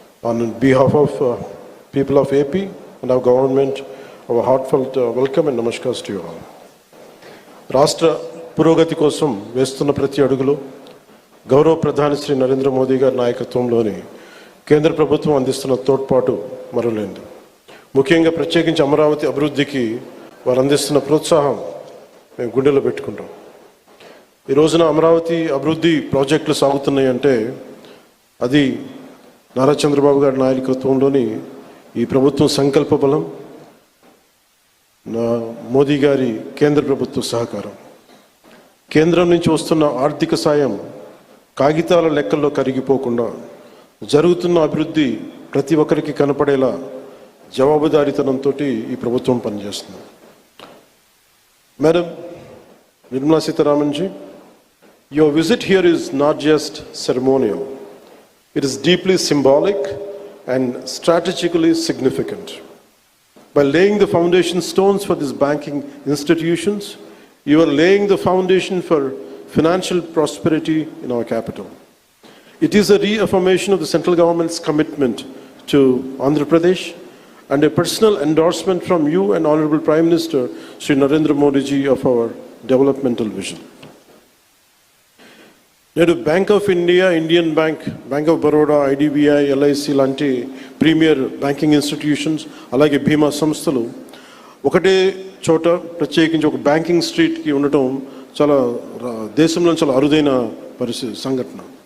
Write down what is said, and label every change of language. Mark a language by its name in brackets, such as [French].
[English] On behalf of people of AP and our government, our heartfelt welcome and namaskars to you all. [Telugu] రాష్ట్ర పురోగతి కోసం వేస్తున్న ప్రతి అడుగులో గౌరవ ప్రధాని శ్రీ నరేంద్ర మోదీ గారి నాయకత్వంలోని కేంద్ర ప్రభుత్వం అందిస్తున్న తోడ్పాటు మరువలేనిది. ముఖ్యంగా ప్రత్యేకించి అమరావతి అభివృద్ధికి వారు అందిస్తున్న ప్రోత్సాహం మేము గుండెలో పెట్టుకుంటాం. ఈ రోజున అమరావతి అభివృద్ధి ప్రాజెక్టులు సాగుతున్నాయి అంటే అది నారా చంద్రబాబు గారి నాయకత్వంలోని ఈ ప్రభుత్వం సంకల్ప బలం, మోదీ గారి కేంద్ర ప్రభుత్వ సహకారం. కేంద్రం నుంచి వస్తున్న ఆర్థిక సాయం కాగితాల లెక్కల్లో కరిగిపోకుండా జరుగుతున్న అభివృద్ధి ప్రతి ఒక్కరికి కనపడేలా జవాబుదారీతనంతో ఈ ప్రభుత్వం పనిచేస్తుంది. [English] Madam Nirmala Sitharaman ji, your visit here is not just ceremonial. It is deeply symbolic and strategically significant. By laying the foundation stones for these banking institutions, you are laying the foundation for financial prosperity in our capital. It is a reaffirmation of the central government's commitment to Andhra Pradesh and a personal endorsement from you and Honorable Prime Minister Sri Narendra Modi ji of our developmental vision. [Telugu] నేడు bank of India, Indian bank, bank of Baroda, IDBI, LIC లాంటి premier banking institutions, అలాగే బీమా సంస్థలు ఒకటే చోట ప్రత్యేకించి ఒక banking స్ట్రీట్కి ఉండటం చాలా దేశంలో చాలా అరుదైన సంఘటన.